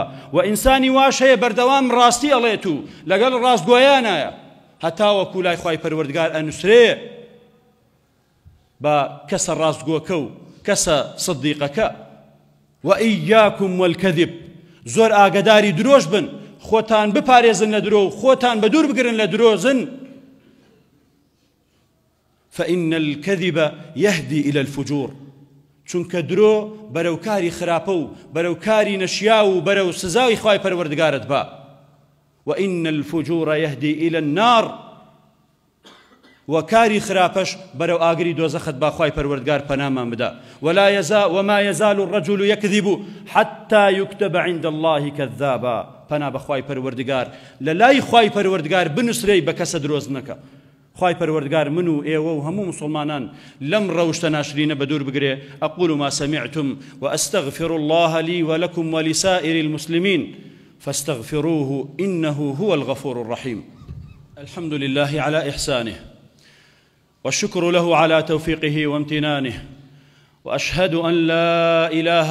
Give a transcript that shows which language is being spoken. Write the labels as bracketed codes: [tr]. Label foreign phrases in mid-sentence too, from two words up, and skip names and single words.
[ckb] و ئینسانی واش هەیە بەردەوام ڕاستی ئەڵێت و لەگەڵ ڕاستگۆیانایە هەتاوەکو لای خوای پەروەردگار ئەنووسرێ بە کەسە ڕاستگۆکە و کەسە سدیقەکە. [ar] و ئیاکم والکەذب [ckb] زۆر ئاگداری درۆژ بن. خۆتان بپارێزن لە درۆ و خۆتان بە دوور بگرن لە درۆزن. [ar] فإن الكذب يهدي إلى الفجور. [ckb] چونکە درۆ بەرەو کاری خراپە و بەرەو کاری نەشیا و بەرەو سزاوی خوای پەروەردگارت با. [ar] وإن الفجور يهدي إلى النار. [ckb] وكاري خرافش برو آگری دۆزەخت با خوای پەروەردگار پەنامان بدا. [ar] وما يزال الرجل يكذب حتى يكتب عند الله كذابا. [ckb] پەنا بە خوای پەروەردگار لەلای خوای پەروەردگار بنووسرێی بە کەسە درۆز نەکە. خوای پەروەردگار من و ئێوە و هەموو مسلمانان لەم ڕەوشتە ناشرینە بە دوور بگرێ. [ar] أقول ما سمعتم وأستغفر الله لي ولكم ولسائر المسلمين فاستغفروه إنه هو الغفور الرحيم. الحمد لله على إحسانه والشكر له على توفيقه وامتنانه وأشهد أن لا إله